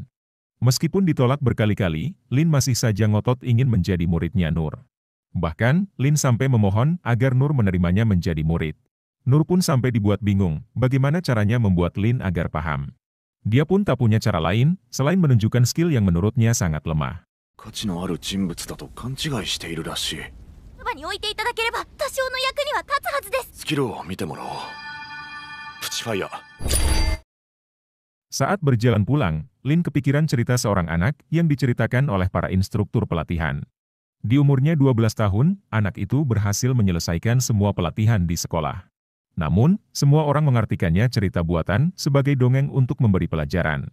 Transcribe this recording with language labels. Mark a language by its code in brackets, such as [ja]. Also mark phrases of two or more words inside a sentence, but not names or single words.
[id] Meskipun ditolak berkali-kali, Lin masih saja ngotot ingin menjadi muridnya Nur. Bahkan, Lin sampai memohon agar Nur menerimanya menjadi murid. Nur pun sampai dibuat bingung bagaimana caranya membuat Lin agar paham. Dia pun tak punya cara lain selain menunjukkan skill yang menurutnya sangat lemah. [ja] 価値のある人物だと勘違いしているらしい。そばに置いていただければ多少の役には立つはずです。スキルを見てもらおう。プチファイヤー。 [id] Saat berjalan pulang, Lin kepikiran cerita seorang anak yang diceritakan oleh para instruktur pelatihan. Di umurnya 12 tahun, anak itu berhasil menyelesaikan semua pelatihan di sekolah. Namun, semua orang mengartikannya cerita buatan sebagai dongeng untuk memberi pelajaran.